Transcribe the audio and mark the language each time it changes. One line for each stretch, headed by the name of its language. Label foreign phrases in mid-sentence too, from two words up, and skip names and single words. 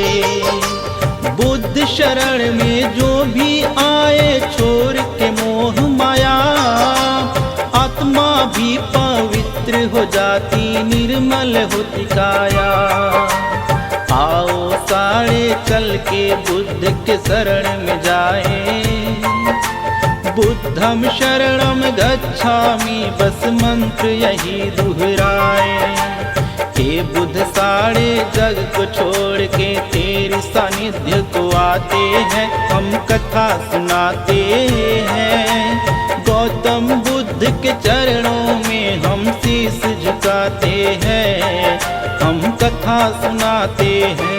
Hindi: बुद्ध शरण में जो भी आए छोड़ के मोह माया, आत्मा भी पवित्र हो जाती, निर्मल होती काया। आओ सारे चल के बुद्ध के शरण में जाए,
Pali: बुद्धम शरणम गच्छामि,
Hindi: बस मंत्र यही दोहराए। हे बुद्ध सारे जग को छोड़ के तेरे सानिध्य को आते हैं, हम कथा सुनाते हैं। गौतम बुद्ध के चरणों में हम शीश झुकाते हैं, हम कथा सुनाते हैं।